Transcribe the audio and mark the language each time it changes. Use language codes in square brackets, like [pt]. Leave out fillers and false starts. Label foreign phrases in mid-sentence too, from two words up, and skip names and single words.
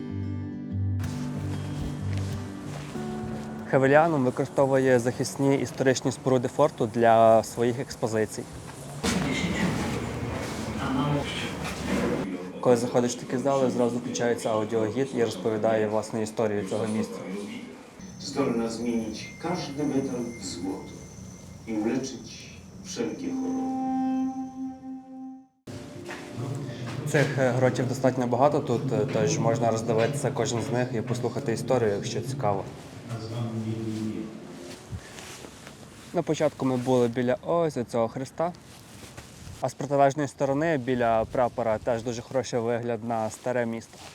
[uk] Хевеліанум використовує захисні історичні споруди форту для своїх експозицій. Коли заходиш в такі зали, зразу включається аудіогід і розповідає власне історію цього місця. [pl] Zdolna zmienić każdy metal w złoto i uleczyć wszelkie choroby. [uk] Цих гротів достатньо багато тут, тож можна роздивитися кожен з них і послухати історію, якщо цікаво. На початку ми були біля ось цього хреста, а з протилежної сторони, біля прапора, теж дуже хороший вигляд на старе місто.